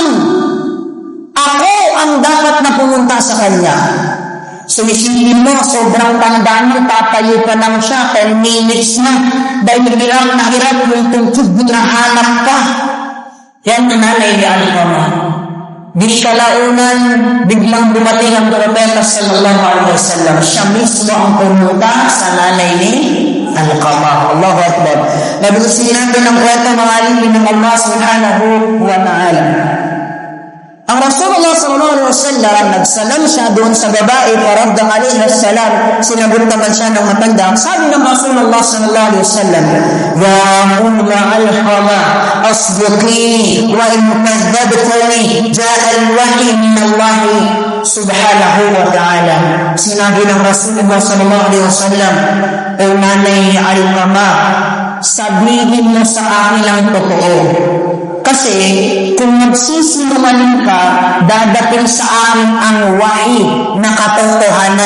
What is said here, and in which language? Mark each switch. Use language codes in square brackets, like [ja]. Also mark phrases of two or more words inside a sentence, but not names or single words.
[tl] Ako ang dapat na pumunta sa kanya. So, isipin mo, sobrang tanda niya, tatayo pa lang siya, 10 minutes na, dahil hirap na hirap yung tungkod na hanap pa. Yan ang nanay ni Alqamah. Di kalaunan, biglang dumating ang propeta [ar] صلى الله عليه وسلم. [tl] Siya mismo ang pumunta sa nanay ni Alqamah. [ar] الله أكبر. [tl] Nabilusin natin ang kwento mga alipin ng Allah [ar] سبحانه وتعالى. [tl] Ang Rasulullah [ar] صلى الله عليه وسلم, [tl] nagsalam siya doon sa babae, [ar] فردت عليه السلام, [tl] sinagot naman siya ng matanda. Sabi ng [ar] رسول الله صلى الله عليه وسلم يا أم علقمة اصدقيني وإن كذبتني جاء الوحي من الله سبحانه وتعالى. [tl] Sinabi ng Rasulullah [ar] صلى الله عليه وسلم, [tl] O nanay Alqamah, sabihin mo sa akin ang totoo. Kasi kung magsisinungaling ka, dadating sa akin ang wahi na katotohanan.